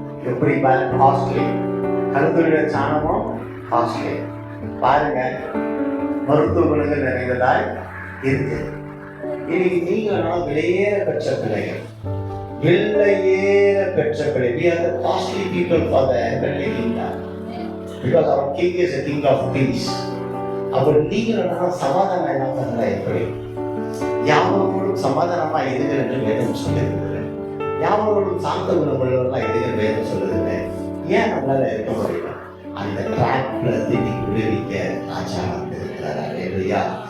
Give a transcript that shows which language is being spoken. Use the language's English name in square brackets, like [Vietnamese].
[Tamil] எப்படி பாருங்க, costly. கழுதையோட சாணமும் costly. பாருங்க, மருத்துவ குணங்கள் நிறைந்ததாய் இருக்கு. இன்னைக்கு நீங்களும் விலையேற பெற்ற பிள்ளைகள், விலையேற பெற்ற பிள்ளை. [English] We are the costly people for the heavenly kingdom because our king is a king of peace. [Tamil] அப்ப நீங்களும் சமாதானம் என்ன பண்ணல? எப்படி யாவரோடும் சமாதானமா எதுகள் என்று வேதம் சொல்லுகிறது. யாவரோடும் சாந்த குணமுள்ளவர்களா எதுகள் வேதம் சொல்லுகிறது. ஏன் நம்மளால இருக்க முடியல? அந்த டிராப்ல இருந்து விடுவிக்க ராஜா வந்திருக்கிறார். அல்லேலூயா.